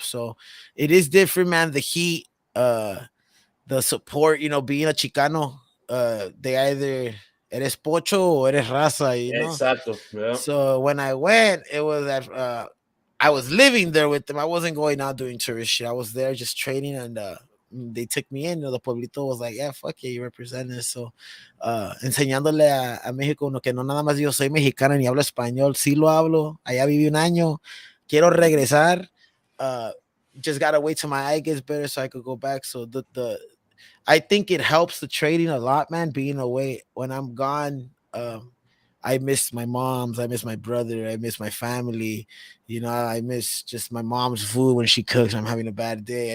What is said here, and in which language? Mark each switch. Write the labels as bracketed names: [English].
[English] So it is different, man. The heat, the support, being a Chicano, they either [Spanish] eres pocho [English] or [Spanish] eres raza, [English] Exacto. Yeah. So when I went, it was that I was living there with them. I wasn't going out doing tourist shit. I was there just training, and they took me in. The pueblito was like, yeah, fuck yeah, you represent us. [Spanish] So enseñándole a México que no nada más yo soy mexicana ni hablo español. Sí lo hablo. Allá viví un año. Quiero regresar. [English] Just gotta wait till my eye gets better so I could go back. So I think it helps the trading a lot, man, being away. When I'm gone, I miss my moms, I miss my brother, I miss my family. I miss just my mom's food when she cooks. I'm having a bad day.